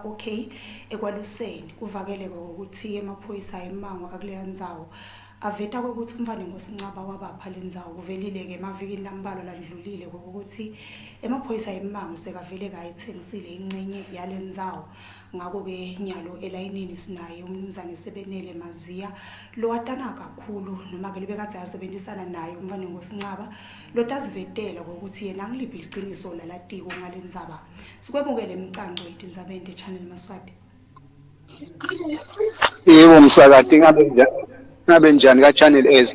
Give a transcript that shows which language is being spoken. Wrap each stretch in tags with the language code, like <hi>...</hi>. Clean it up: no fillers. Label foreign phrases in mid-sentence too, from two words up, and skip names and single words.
<ss>OK ekwaluseni kuvakeleke ukuthi emaphoyisa eMango akuleya ndzawo aveta ukuthi umvane ngoSincaba wabapha lendzawo kuvelile ke emavikini lambalwa landlulile ukuthi emaphoyisa eMango sekavele kayithengisile ingcenye yalendzawo ngako ke nyalo elayinini sinaye umnumzane Sebenele Maziya lo watana kakhulu noma ke libekade asebenzisana naye umvane ngoSincaba lo tazivetela ukuthi yena angiliphi iqiniso lalatiko ngalendzaba sikwemukele emcango yetindzabe channel Maswati. Yebo msakati ngabe njani ka channel S?</ss>